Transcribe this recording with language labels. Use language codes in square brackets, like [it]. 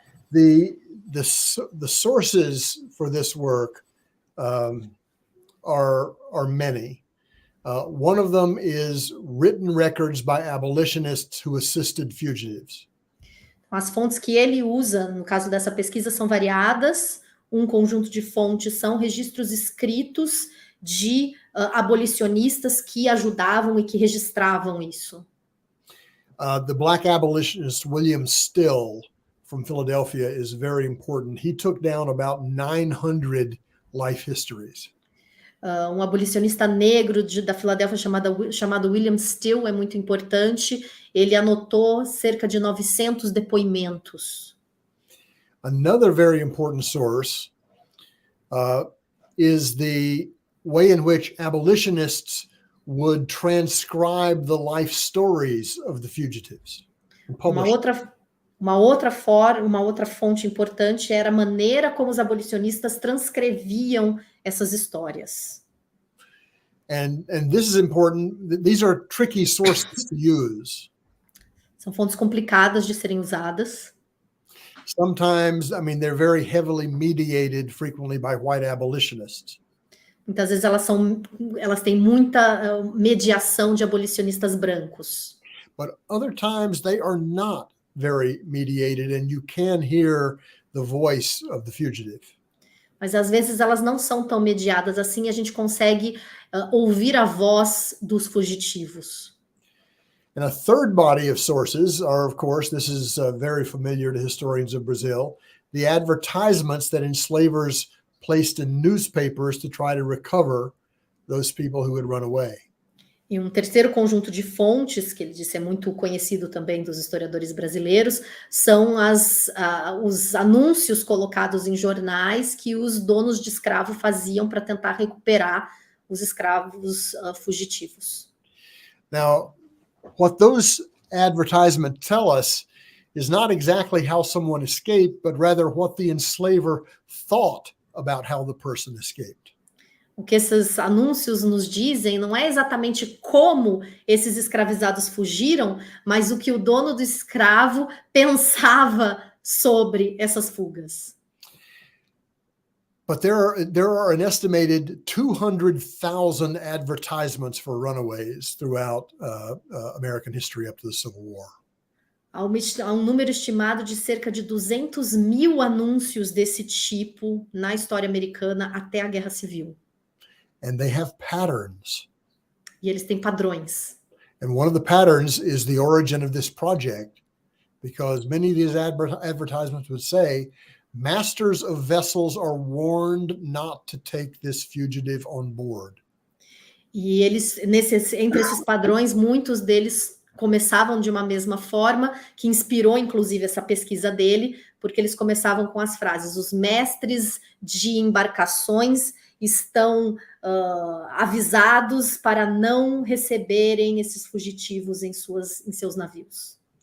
[en] The sources for this work are many. One of them is written records by abolitionists who assisted fugitives. [pt] As fontes que ele usa, no caso dessa pesquisa, são variadas. Um conjunto de fontes são registros escritos de abolicionistas que ajudavam e que registravam isso. [en] The black abolitionist William Still from Philadelphia is very important. He took down about 900 life histories. [pt] Abolicionista negro da Filadélfia chamado William Still é muito importante. Ele anotou cerca de 900 depoimentos. [en] Another very important source is the way in which abolitionists would transcribe the life stories of the fugitives. [pt] Uma outra fonte importante era a maneira como os abolicionistas transcreviam essas histórias. [en] And this is important. These are tricky sources to use. [pt] São fontes complicadas de serem usadas. [en] Sometimes, I mean, they're very heavily mediated frequently by white abolitionists. [pt] Muitas vezes elas têm muita mediação de abolicionistas brancos. [en] But other times they are not very mediated, and you can hear the voice of the fugitive. [pt] Mas às vezes elas não são tão mediadas assim, a gente consegue ouvir a voz dos fugitivos. [en] And a third body of sources are, of course, this is very familiar to historians of Brazil, the advertisements that enslavers placed in newspapers to try to recover those people who had run away. [pt] E um terceiro conjunto de fontes, que ele disse é muito conhecido também dos historiadores brasileiros, são os anúncios colocados em jornais que os donos de escravo faziam para tentar recuperar os escravos fugitivos. [en] Now, what those advertisements tell us is not exactly how someone escaped, but rather what the enslaver thought about how the person escaped. [pt] O que esses anúncios nos dizem não é exatamente como esses escravizados fugiram, mas o que o dono do escravo pensava sobre essas fugas. [en] But there are an estimated 200,000 advertisements for runaways throughout American history up to the Civil War. [pt] Há um número estimado de cerca de 200.000 anúncios desse tipo na história americana até a Guerra Civil. [en] And they have patterns. [pt] E eles têm padrões. [en] And one of the patterns is the origin of this project, because many of these advertisements would say, masters of vessels are warned not to take this fugitive on board. [pt] E eles, entre esses padrões, muitos deles começavam de uma mesma forma, que inspirou, inclusive, essa pesquisa dele, porque eles começavam com as frases: os mestres de embarcações estão avisados para não receberem esses fugitivos em seus navios.